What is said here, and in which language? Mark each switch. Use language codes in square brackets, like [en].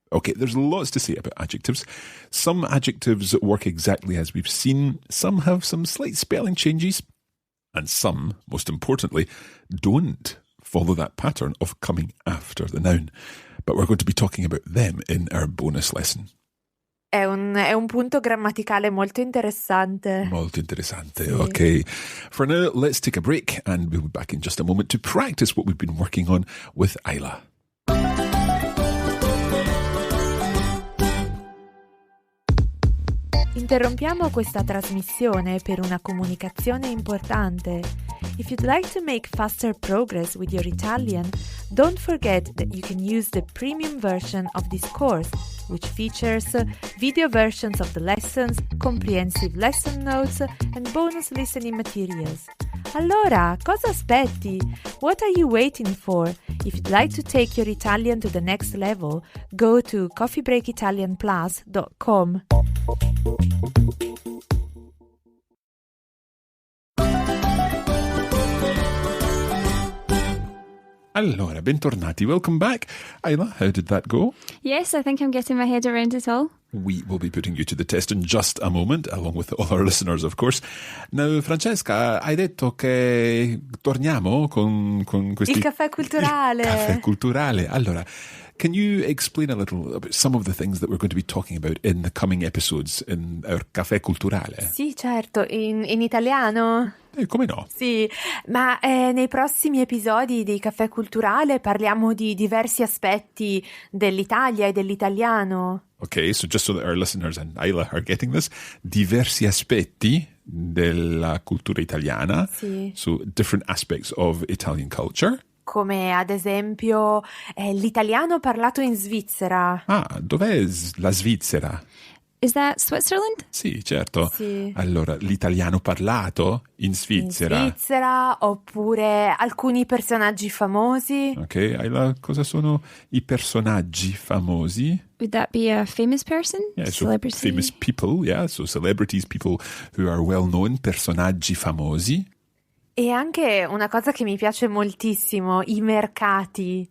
[en] Okay, there's lots to say about adjectives. Some adjectives work exactly as we've seen. Some have some slight spelling changes. And some, most importantly, don't follow that pattern of coming after the noun. But we're going to be talking about them in our bonus lesson. [it] È un punto grammaticale molto interessante. Molto interessante. Sì. [en] Okay. For now, let's take a break and we'll be back in just a moment to practice what we've been working on with Isla. [it] Interrompiamo questa trasmissione per una comunicazione importante. [en] If you'd like to make faster progress with your Italian, don't forget that you can use the premium version of this course, which features video versions of the lessons, comprehensive lesson notes, and bonus listening materials. [it] Allora, cosa aspetti? [en] What are you waiting for? If you'd like to take your Italian to the next level, go to coffeebreakitalianplus.com. [it] Allora, bentornati. [en] Welcome back. Isla, how did that go? Yes, I think I'm getting my head around it all. We will be putting you to the test in just a moment, along with all our listeners, of course. [it] Now, Francesca, hai detto che torniamo con questi... Il caffè culturale. Il caffè culturale. [en] Allora, can you explain a little about some of the things that we're going to be talking about in the coming episodes in our caffè culturale? [it] Sì, certo, in italiano. Come no? Sì, ma nei prossimi episodi di Caffè Culturale parliamo di diversi aspetti dell'Italia e dell'italiano. [en] Okay, so just so that our listeners and Isla are getting this, [it] diversi aspetti della cultura italiana. Sì. [en] So different aspects of Italian culture. [it] Come ad esempio l'italiano parlato in Svizzera. Ah, dov'è la Svizzera? [en] Is that Switzerland? [it] Sì, certo. Sì. Allora, l'italiano parlato in Svizzera. In Svizzera, oppure alcuni personaggi famosi. Ok, Isla, cosa sono i personaggi famosi? [en] Would that be a famous person? Yeah, so Celebrity? famous people, yeah, so celebrities, people who are well known, [it] personaggi famosi. E anche una cosa che mi piace moltissimo, i mercati.